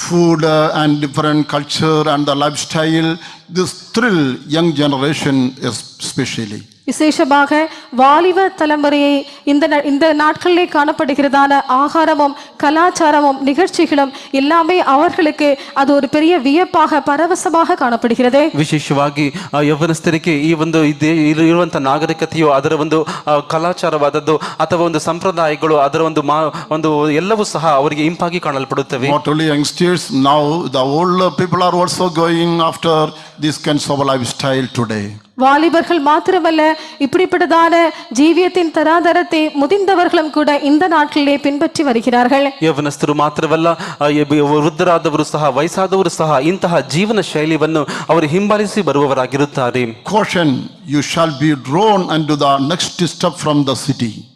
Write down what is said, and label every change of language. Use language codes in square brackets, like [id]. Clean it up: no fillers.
[en] Food and different culture and the lifestyle, this thrill young generation especially. [ta] விசேஷமாக வாலிப தலைமுறையை இந்த நாட்களிலே காணப்படுகிறதான ஆகாரமும் கலாச்சாரமும் நிகழ்ச்சிகளும் எல்லாமே அவர்களுக்கு அது ஒரு பெரிய வியப்பாக பரவசமாக ಕಾಣப்படுகிறது. [kn] ವಿಶೇಷವಾಗಿ ಯೌವನಸ್ಥರಿಗೆ ಈ ಒಂದು ಇರುವಂತಹ ನಾಗರಿಕತೆಯು ಅದರ ಒಂದು ಕಲಾಚಾರವಾದದ್ದು ಅಥವಾ ಒಂದು ಸಂಪ್ರದಾಯಗಳು ಅದರ ಒಂದು ಎಲ್ಲವೂ ಸಹ ಅವರಿಗೆ ಇಂಪಾಗಿ ಕಾಣಲ್ಪಡುತ್ತವೆ. [en] Not only youngsters, now the older people are also going after this kinds of lifestyle today. [ta] வாலிபர்கள் மாத்திரமல்ல, இப்படிப்பட்டதான ஜீவியத்தின் தராதரத்தை முதிர்ந்தவர்களும் கூட இந்த நாட்களிலே பின்பற்றி வருகிறார்கள். [kn] ಯೌವನಸ್ಥರು ಮಾತ್ರವಲ್ಲ, ವೃದ್ಧರಾದವರು ಸಹ ವಯಸ್ಸಾದವರು ಸಹ ಇಂತಹ ಜೀವನ ಶೈಲಿಯನ್ನು ಅವರು ಹಿಂಬಾಲಿಸಿ ಬರುವವರಾಗಿರುತ್ತಾರೆ. [en] Caution, you shall be drawn unto the next step from the city.